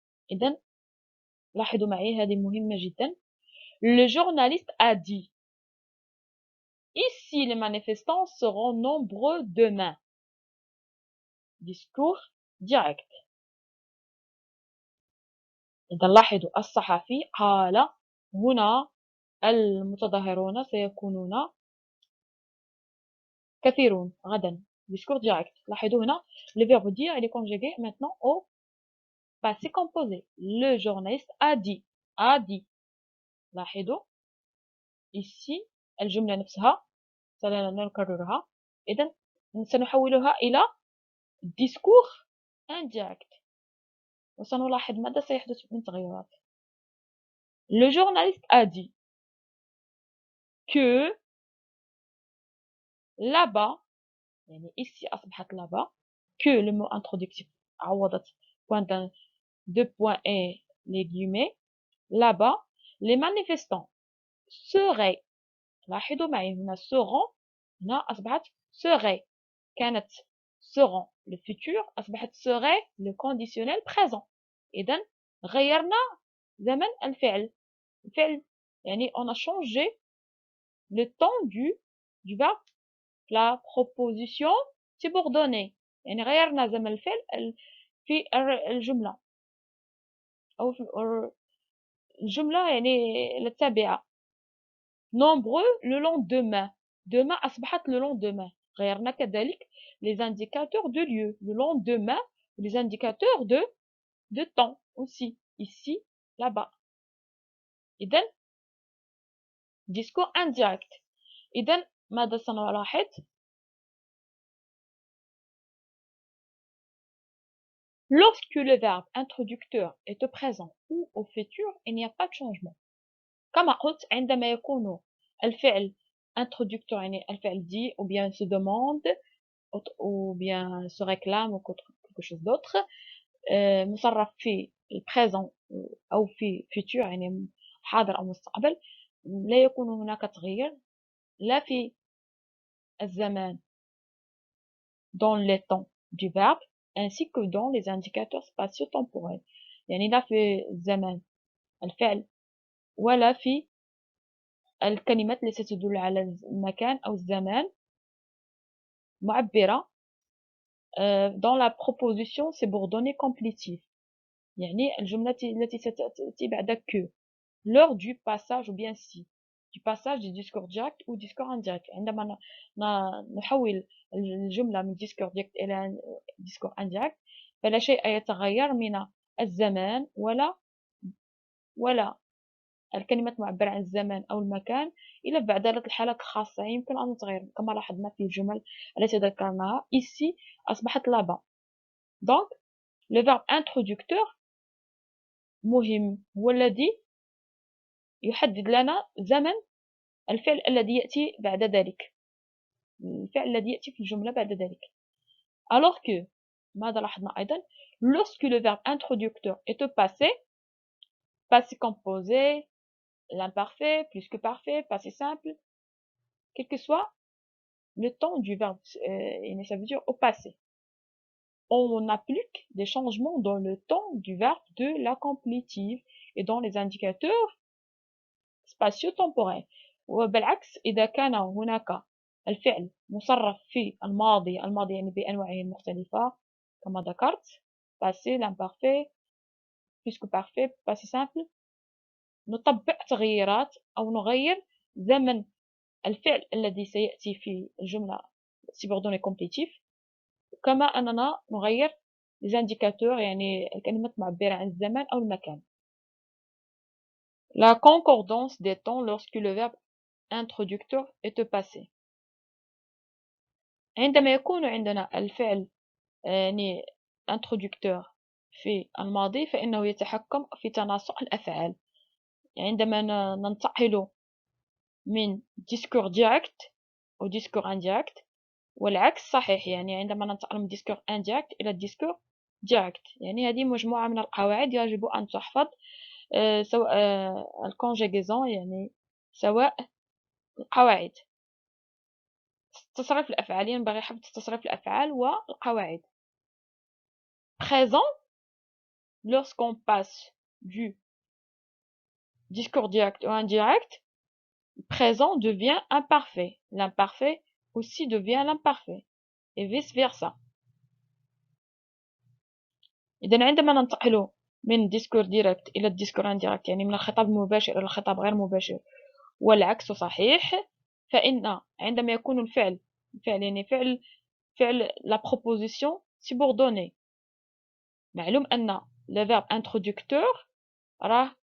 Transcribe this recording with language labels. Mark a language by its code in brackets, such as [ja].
[ar] إذن لاحظوا معي هذه مهمة جدا. [fr] Le journaliste a dit: ici les manifestants seront nombreux demain. discours direct. [ar] إذا لاحظوا الصحفي قال هنا المتظاهرون سيكونون كثيرون غدا. [fr] discours direct. [ar] لاحظوا هنا [fr] le verbe dire il est conjugué maintenant au passé composé. Le journaliste a dit. [ar] لاحظوا ici الجملة نفسها سنكررها. إذا سنحولها إلى discours indirect وسنلاحظ ماذا سيحدث من تغيرات. [fr] Le journaliste a dit que là-bas، [ar] يعني ici أصبحت [fr] là-bas، que le mot introductif عوضت point deux points et les guillemets. là-bas les manifestants seraient، [ar] لاحظوا معي هنا [fr] seront، [ar] هنا أصبحت [fr] seraient، كانت seront le futur أصبحت serait le conditionnel présent. [ar] إذن غيرنا زمن الفعل يعني [fr] on a changé le temps du verbe. la proposition subordonnée، [ar] يعني غيرنا زمن الفعل في الجملة أو في الجملة يعني التابعة. [fr] nombreux le lendemain، demain أصبحت le lendemain. [ar] غيرنا كذلك [fr] les indicateurs de lieu، le lendemain les indicateurs de temps aussi، ici là-bas. إذن discours indirect. إذن ماذا سنلاحظ؟ lorsque le verbe introducteur est au présent ou au futur il n'y a pas de changement. [ar] كما قلت عندما يكون الفعل introducteur يعني الفعل [fr] dit ou bien se demande ou bien se réclame ou quelque chose d'autre [ar] مصرف في البريزون أو في futur يعني حاضر أو مستقبل، لا يكون هناك تغيير لا في الزمان [fr] dans les temps du verbe ainsi que dans les indicateurs spatio-temporels، [ar] يعني لا في الزمان الفعل ولا في الكلمات التي تدل على المكان أو الزمان معبرة [fr] dans la proposition subordonnée complétive، [ar] يعني الجملة التي ستأتي بعد que. [fr] lors du passage ou bien si du passage du discours direct ou discours indirect. [ar] عندما نحول الجملة من discours direct إلى discours indirect فلا شيء يتغير من الزمان ولا الكلمات معبرة عن الزمان أو المكان إلا بعدالة الحالات الخاصة يمكن أن تتغير كما لاحظنا في الجمل التي ذكرناها ici أصبحت là-bas. [fr] donc le verbe introducteur [ar] مهم هو الذي يحدد لنا زمن الفعل الذي يأتي بعد ذلك [fr] الفعل الذي يأتي في الجملة بعد ذلك alors que [ar] ماذا لاحظنا أيضا [fr] lorsque le verbe introducteur est au passé composé l'imparfait, plus que parfait, passé simple, quel que soit le temps du verbe, ça veut dire au passé. On applique des changements dans le temps du verbe de la complétive et dans les indicateurs spatio-temporels. [ar] وبالعكس إذا كان هناك الفعل مصرف في الماضي يعني بأنواعه المختلفة كما ذكرت [fr] passé, l'imparfait, plus que parfait, passé simple [ar] نطبق تغييرات أو نغير زمن الفعل الذي سيأتي في الجملة [fr] subordonné complétif [ar] كما أننا نغير [fr] les indicateurs [ar] يعني الكلمات معبرة عن الزمان أو المكان. [fr] La concordance des temps lorsque le verbe introducteur est au passé. [ar] عندما يكون عندنا الفعل يعني introducteur في الماضي فإنه يتحكم في تناسق الأفعال. عندما ننتقل من discours direct أو discours indirect والعكس صحيح يعني عندما ننتقل من discours indirect إلى discours direct يعني هذه مجموعة من القواعد يجب أن تحفظ سواء الكونجيغيزون يعني سواء القواعد تصريف الأفعال ينبغي حفظ تصريف الأفعال والقواعد. [fr] Présent lorsqu'on passe du discours direct au indirect présent devient imparfait. L'imparfait aussi devient l'imparfait et vice versa. [ar] إذن عندما ننتقل من discours direct إلى discours indirect يعني من الخطاب المباشر إلى الخطاب غير مباشر والعكس صحيح فإن عندما يكون الفعل يعني فعل [fr] la proposition subordonnée [ar] معلوم أن [fr] le verbe introducteur [ar] راه